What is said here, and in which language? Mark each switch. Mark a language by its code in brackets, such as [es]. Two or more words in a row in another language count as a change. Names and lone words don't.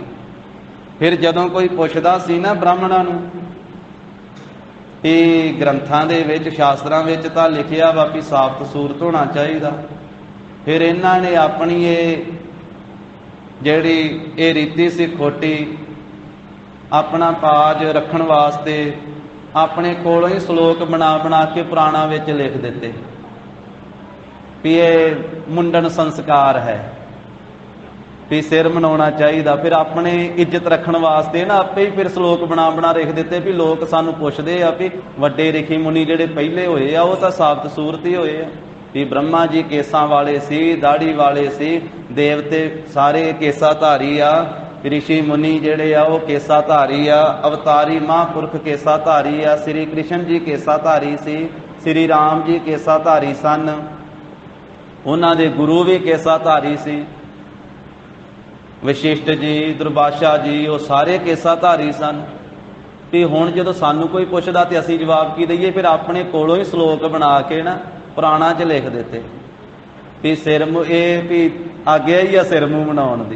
[pa] ਫਿਰ ਜਦੋਂ ਕੋਈ ਪੁੱਛਦਾ ਸੀ ਨਾ ਬ੍ਰਾਹਮਣਾਂ ਨੂੰ, ਇਹ ਗ੍ਰੰਥਾਂ ਦੇ ਵਿੱਚ, ਸ਼ਾਸਤਰਾਂ ਵਿੱਚ ਤਾਂ ਲਿਖਿਆ ਵਾ ਵੀ ਸਾਫ਼ ਸੂਰਤ ਹੋਣਾ ਚਾਹੀਦਾ। ਫਿਰ ਇਹਨਾਂ ਨੇ ਆਪਣੀ ਇਹ ਜਿਹੜੀ ਇਹ ਰੀਤੀ ਸੀ ਖੋਟੀ, ਆਪਣਾ ਪਾਜ ਰੱਖਣ ਵਾਸਤੇ ਆਪਣੇ ਕੋਲੋਂ ਹੀ ਸ਼ਲੋਕ ਬਣਾ ਬਣਾ ਕੇ ਪੁਰਾਣਾਂ ਵਿੱਚ ਲਿਖ ਦਿੱਤੇ। ਭੀ ਇਹ ਮੁੰਡਨ ਸੰਸਕਾਰ ਹੈ, ਭੀ ਸਿਰ ਮਨਾਉਣਾ ਚਾਹੀਦਾ। ਫਿਰ ਆਪਣੇ ਇੱਜ਼ਤ ਰੱਖਣ ਵਾਸਤੇ ਨਾ ਆਪੇ ਹੀ ਫਿਰ ਸਲੋਕ ਬਣਾ ਬਣਾ ਲਿਖ ਦਿੱਤੇ ਭੀ ਲੋਕ ਸਾਨੂੰ ਪੁੱਛਦੇ ਆ ਭੀ ਵੱਡੇ ਰਿਖੀ ਮੁਨੀ ਜਿਹੜੇ ਪਹਿਲੇ ਹੋਏ ਆ, ਉਹ ਤਾਂ ਸਾਬਤ ਸੂਰਤ ਹੀ ਹੋਏ ਆ ਭੀ ਬ੍ਰਹਮਾ ਜੀ ਕੇਸਾਂ ਵਾਲੇ ਸੀ, ਦਾੜ੍ਹੀ ਵਾਲੇ ਸੀ, ਦੇਵਤੇ ਸਾਰੇ ਕੇਸਾ ਧਾਰੀ ਆ, ਰਿਸ਼ੀ ਮੁਨੀ ਜਿਹੜੇ ਆ ਉਹ ਕੇਸਾ ਧਾਰੀ ਆ, ਅਵਤਾਰੀ ਮਹਾਪੁਰਖ ਕੇਸਾ ਧਾਰੀ ਆ, ਸ੍ਰੀ ਕ੍ਰਿਸ਼ਨ ਜੀ ਕੇਸਾ ਧਾਰੀ ਸੀ, ਸ੍ਰੀ ਰਾਮ ਜੀ ਕੇਸਾ ਧਾਰੀ ਸਨ, ਉਨ੍ਹਾਂ ਦੇ ਗੁਰੂ ਭੀ ਕੇਸਾ ਧਾਰੀ ਸੀ, ਵਸ਼ਿਸ਼ਟ ਜੀ, ਦੁਰਵਾਸਾ ਜੀ, ਉਹ ਸਾਰੇ ਕੇਸਾ ਧਾਰੀ ਸਨ। ਭੀ ਹੁਣ ਜਦੋਂ ਸਾਨੂੰ ਕੋਈ ਪੁੱਛਦਾ ਤੇ ਅਸੀਂ ਜਵਾਬ ਕੀ ਦੇਈਏ, ਫਿਰ ਆਪਣੇ ਕੋਲੋਂ ਹੀ ਸ਼ਲੋਕ ਬਣਾ ਕੇ ਨਾ ਪੁਰਾਣਾਂ ਚ ਲਿਖ ਦਿੱਤੇ ਭੀ ਸਿਰ ਇਹ ਭੀ ਆਗਿਆ ਹੀ ਆ ਸਿਰ ਮੂੰਹ ਬਣਾਉਣ ਦੀ।